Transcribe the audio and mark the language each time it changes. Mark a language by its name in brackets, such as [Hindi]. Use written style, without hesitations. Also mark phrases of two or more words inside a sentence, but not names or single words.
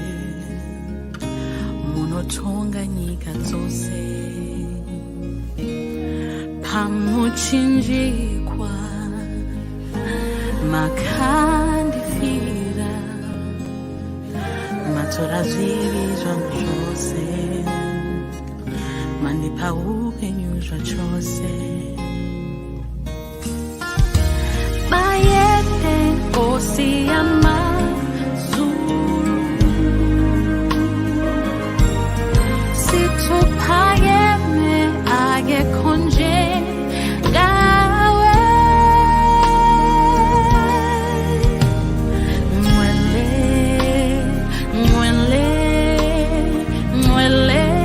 [Shona] munotonga nyika dzose pamuchinjikwa makandifira matora zvivi zvangu zvose mandipa upenyu zvachose [North Ndebele] Bayete nkosi yamazulu sithuphakeme akekho njengawe Ngcwele, ngcwele, ngcwele